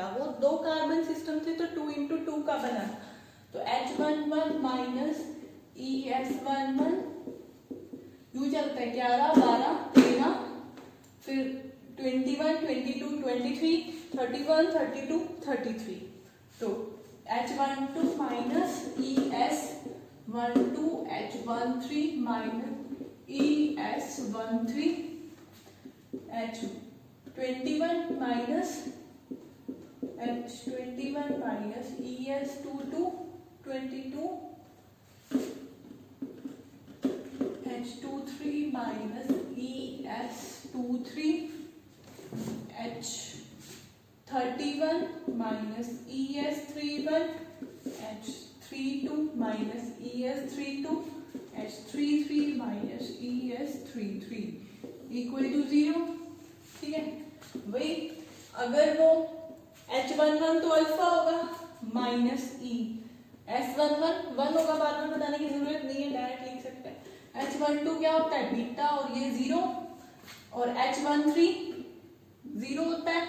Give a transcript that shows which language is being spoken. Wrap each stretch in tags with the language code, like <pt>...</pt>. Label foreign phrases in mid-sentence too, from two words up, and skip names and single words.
<hi>वो 2 कार्बन सिस्टम थे तो 2 into 2 का बना। तो H11 माइनस ES11 यू चलता है 11, 12, 13, फिर 21, 22, 23, 31, 32, 33। तो H12 माइनस ES12 H13 माइनस ES13</hi> <en>H21 minus H21 minus ES22 22 H23 minus ES23 H31 minus ES31 H32 minus ES32 H33 minus ES33 equal to 0।</en> <hi>ठीक है, वही अगर वो H11 तो अल्फा होगा माइनस E, S11 1 होगा, बार बार बताने की जरूरत नहीं है, डायरेक्ट लिख सकते हैं। H12 क्या होता है बीटा और ये 0, और H13 0 होता है।</hi>